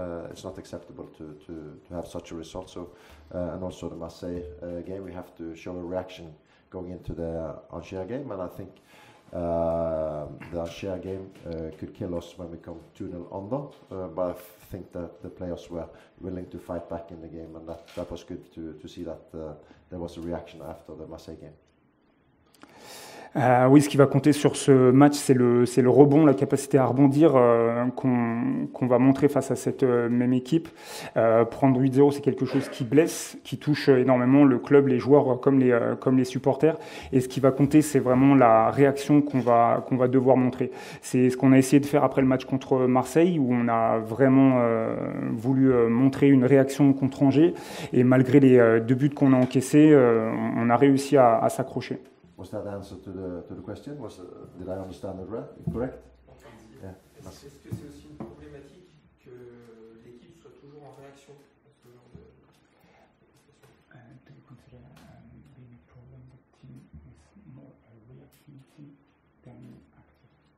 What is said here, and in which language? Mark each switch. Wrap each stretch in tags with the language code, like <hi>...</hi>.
<en>It's not acceptable to have such a result. So and also the Marseille game, we have to show a reaction going into the Angers game. And I think the Angers game could kill us when we come 2-0 under, but I think that the players were willing to fight back in the game, and that was good to see that there was a reaction after the Marseille game.</en> <fr>Oui, ce qui va compter sur ce match, c'est le rebond, la capacité à rebondir qu'on va montrer face à cette même équipe. Prendre 8-0, c'est quelque chose qui blesse, qui touche énormément le club, les joueurs comme les supporters. Et ce qui va compter, c'est vraiment la réaction qu'on va devoir montrer. C'est ce qu'on a essayé de faire après le match contre Marseille, où on a vraiment voulu montrer une réaction contre Angers. Et malgré les 2 buts qu'on a encaissés, on a réussi à s'accrocher.</fr> <en>Was that the answer to the question? Did I understand it correct? Yeah.</en> <fr>Est-ce que c'est aussi une problématique que l'équipe soit toujours en réaction à ce genre de situation?</fr> <en>Do you consider being a problem the team is more a reacting team than active?</en>